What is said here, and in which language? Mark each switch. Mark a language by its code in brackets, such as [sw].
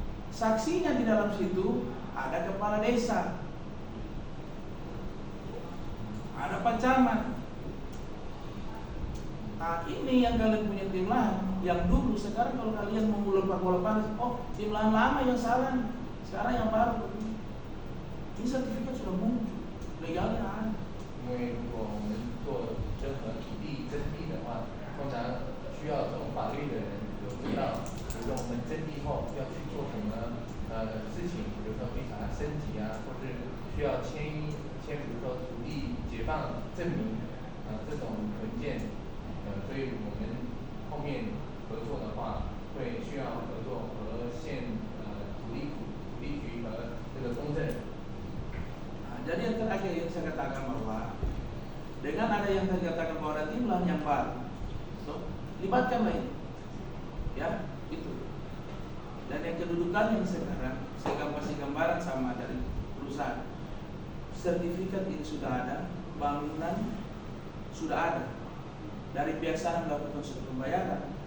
[id] Saksinya di dalam situ ada kepala desa, ada Pak Camat. Nah, ini yang kalian punya tim lahan yang dulu. Sekarang kalau kalian mau ulur-ulur, oh tim lahan lama yang salah, sekarang yang baru. Ini sertifikat sudah muncul, legalnya ada. [zh] 因为如果我们做任何土地征地的话，通常需要懂法律的人就知道，比如说我们征地后要去做什么事情，比如说去把它升级啊，或是需要签，比如说土地解放证明这种文件，所以我们后面合作的话，会需要合作和县土地局和这个公证人。 [id] Jadi yang terakhir yang saya katakan bahwa dengan ada yang saya katakan bahwa ada tim lahan yang baru, so, libatkanlah ini, ya itu. Dan yang kedudukan yang sekarang saya kasih gambaran sama dari perusahaan, sertifikat ini sudah ada, bangunan sudah ada, dari pihak sana melakukan suatu pembayaran.